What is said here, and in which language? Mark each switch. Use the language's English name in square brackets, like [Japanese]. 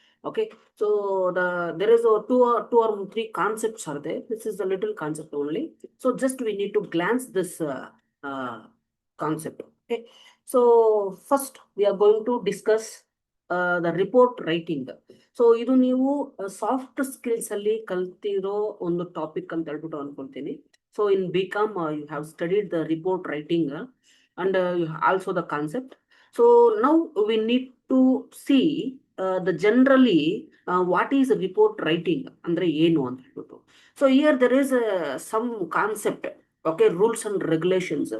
[English] Okay, so there is a two or three concepts are there. This is a little concept only. So just we need to glance this concept. Okay, so first we are going to discuss the report writing. [Kannada] So ಇದು ನೀವು soft skills ಅಲ್ಲಿ ಕಲ್ತಿರೋ ಒಂದು topic ಅಂತ ಹೇಳ್ಬಿಟ್ಟು ಅನ್ಕೊಂತೀನಿ. [English] So in BCom, you have studied the report writing and also the concept. So now we need to see the generally what is report writing [Kannada] andre ಏನು ಅಂತ ಹೇಳ್ಬಿಟ್ಟು. [English] So here there is some concept, okay, rules and regulations.